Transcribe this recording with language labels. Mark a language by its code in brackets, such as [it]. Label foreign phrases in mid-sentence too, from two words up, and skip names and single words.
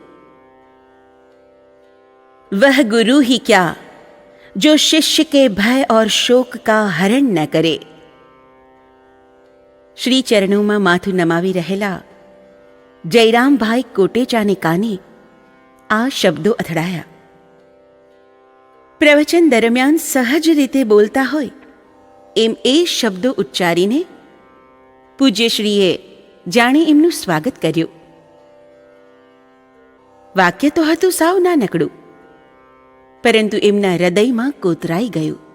[hi] वह गुरु ही क्या, जो शिष्य के भय और शोक का हरण न करे। [gu] શ્રી ચરણોમાં માથું નમાવી રહેલા જયરામભાઈ કોટેચાને કાને આ શબ્દો અથડાયા। પ્રવચન દરમિયાન સહજ રીતે બોલતા હોય એમ એ શબ્દો ઉચ્ચારીને પૂજ્યશ્રીએ જાણે એમનું સ્વાગત કર્યું। વાક્ય તો હતું સાવ નાનકડું, પરંતુ એમના હૃદયમાં કોતરાઈ ગયું।